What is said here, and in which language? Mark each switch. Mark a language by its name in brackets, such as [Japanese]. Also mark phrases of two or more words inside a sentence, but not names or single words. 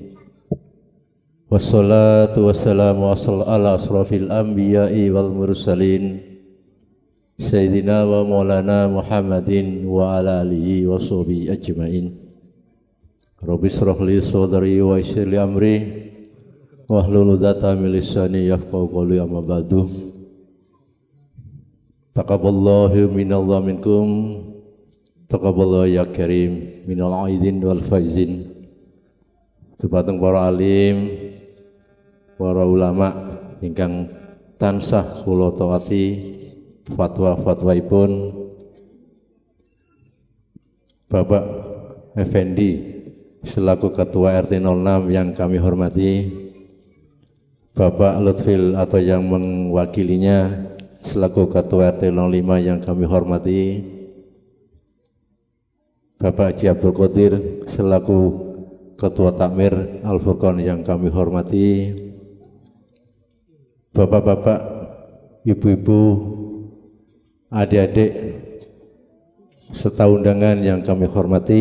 [Arabic] والصلاة والسلام على أشرف الأنبياء والمرسلين سيدنا ومولانا محمد وعلى آله وصحبه أجمعين. رب اشرح لي صدري ويسر لي أمري واحلل عقدة من لساني يفقهوا قولي أما بعد. تقبل الله منا ومنكم. تقبل الله يا كريم من العائدين والفائزين. [Javanese] Dumateng para alim, para ulama ingkang tansah kula taati fatwa-fatwaipun [Indonesian] Bapak Effendi selaku Ketua RT 06 yang kami hormati, Bapak Lutfil atau yang mewakilinya selaku Ketua RT 05 yang kami hormati, Bapak Haji Abdul Qadir selaku Ketua Takmir Al-Furqan yang kami hormati, Bapak-bapak, ibu-ibu, adik-adik serta undangan yang kami hormati.